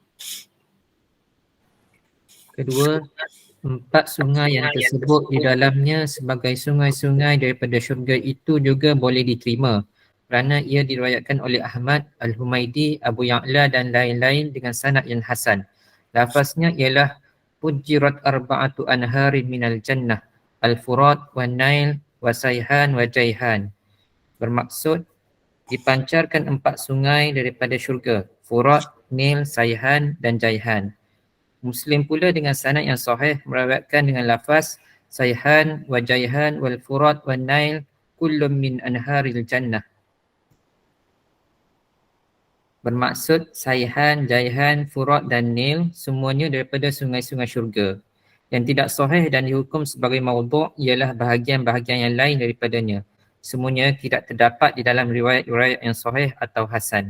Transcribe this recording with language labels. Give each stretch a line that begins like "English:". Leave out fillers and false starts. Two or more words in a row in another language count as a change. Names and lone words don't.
Malay: Kedua, 4 sungai yang tersebut di dalamnya sebagai sungai-sungai daripada syurga itu juga boleh diterima kerana ia diriwayatkan oleh Ahmad, Al-Humaidi, Abu Ya'la dan lain-lain dengan sanad yang hasan. Lafaznya ialah
Arabic: فجرت أربعة أنهار من الجنة, الفرات والنيل وسيحان وجيحان.
Malay: Bermaksud dipancarkan 4 sungai daripada syurga, Furat, Nil, Sayhan dan Jayhan. Muslim pula dengan sanad yang sahih meriwayatkan dengan lafaz
Arabic: سيحان وجيحان والفرات والنيل كل من أنهار الجنة.
Malay: Bermaksud Sayhan, Jayhan, Furat dan Nil semuanya daripada sungai-sungai syurga. Yang tidak sahih dan dihukum sebagai maudhu' ialah bahagian-bahagian yang lain daripadanya. Semuanya tidak terdapat di dalam riwayat-riwayat yang sahih atau hasan.